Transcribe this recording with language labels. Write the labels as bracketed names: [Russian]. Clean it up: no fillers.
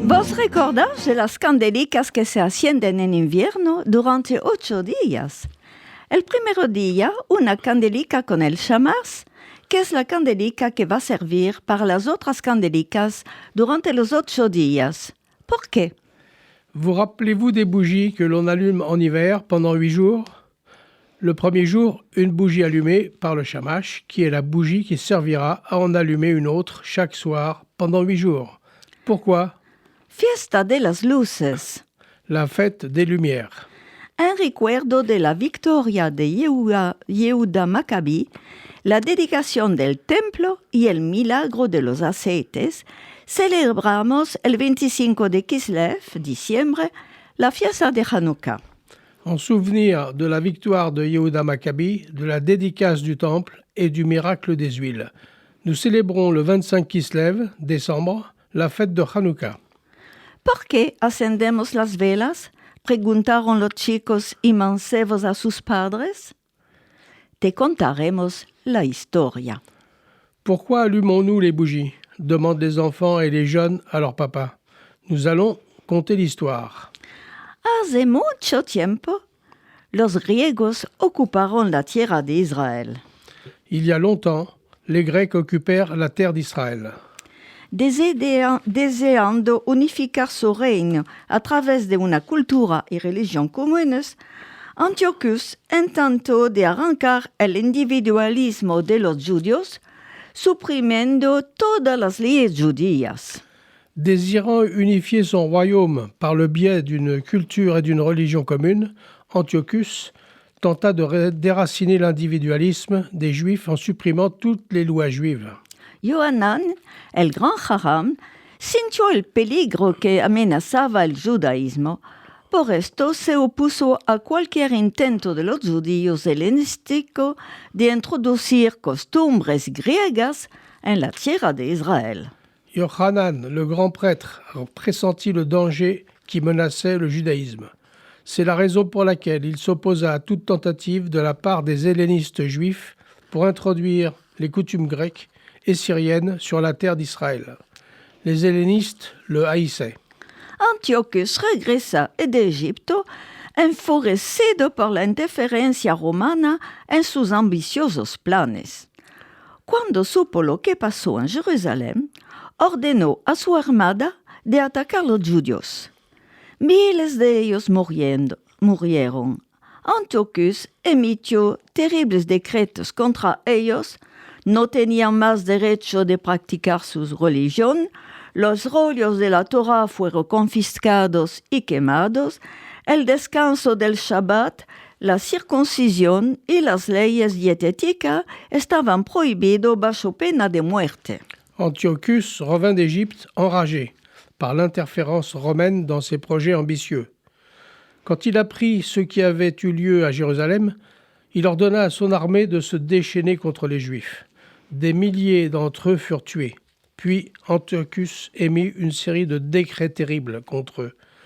[Ladino] ¿Vos recordáis de las candelicas que se encienden en invierno durante 8 días? El primer día, una candelica con el shamash, que es la candelica que va a servir para las otras candelicas durante los 8 días. ¿Por qué? [French] Vous rappelez-vous des bougies que l'on allume en hiver pendant 8 jours? Le premier jour, une bougie allumée par le shamash, qui est la bougie qui servira à en allumer une autre chaque soir pendant 8 jours. Pourquoi? [Ladino] Fiesta de las luces. [French] La fête des lumières. [Ladino] En recuerdo de la victoria de Yehuda Maccabi, la dedicación del templo y el milagro de los aceites, celebramos el 25 de Kislev, diciembre, la fiesta de Hanouka. [French] En souvenir de la victoire de Yehuda Maccabi, de la dédicace du temple et du miracle des huiles, nous célébrons le 25 Kislev, décembre, la fête de Hanouka. [Ladino] ¿Por qué acendemos las velas? Preguntaron los chicos y mancebos a sus padres. Te contaremos la historia. [French] Pourquoi allumons-nous les bougies? Demandent les enfants et les jeunes à leur papa. Nous allons conter l'histoire. [Ladino] Hace mucho tiempo, los griegos ocuparon la tierra de Israel. [French] Il y a longtemps, les Grecs occupèrent la terre d'Israël. [Ladino] Deseando unificar su reino a través de una cultura y religión comunes, Antiochus intentó de arrancar el individualismo de los judíos, suprimiendo todas las leyes judías. [French] Désirant unifier son royaume par le biais d'une culture et d'une religion commune, Antiochus tenta de déraciner l'individualisme des Juifs en supprimant toutes les lois juives. [Ladino] Yohanan, el gran Jajam, sintió el peligro que amenazaba el judaísmo. Por esto se opuso a cualquier intento de los judíos helenísticos de introducir costumbres griegas en la tierra de Israël. [French] Yohanan, le grand prêtre, pressentit le danger qui menaçait le judaïsme. C'est la raison pour laquelle il s'opposa à toute tentative de la part des hellénistes juifs pour introduire les coutumes grecques et syriennes sur la terre d'Israël. Les hellénistes le haïssaient. [Ladino] Antiochus regresa de Egipto enfurecido por la interferencia romana en sus ambiciosos planes. Cuando supo lo que pasó en Jerusalén, ordenó a su armada de atacar los judíos. Miles de ellos murieron. Antiochus emitió terribles decretos contra ellos. No tenían más derecho de practicar su religión. Los rollos de la Torah fueron confiscados y quemados. El descanso del Shabbat, la circuncisión y las leyes dietéticas estaban prohibidos bajo pena de muerte. [French] Antiochus revint d'Égypte enragé par l'interférence romaine dans ses projets ambitieux. Quand il apprit ce qui avait eu lieu à Jérusalem, il ordonna à son armée de se déchaîner contre les Juifs. Des milliers d'entre eux furent tués. Puis Antiochus émit une série de décrets terribles contre eux.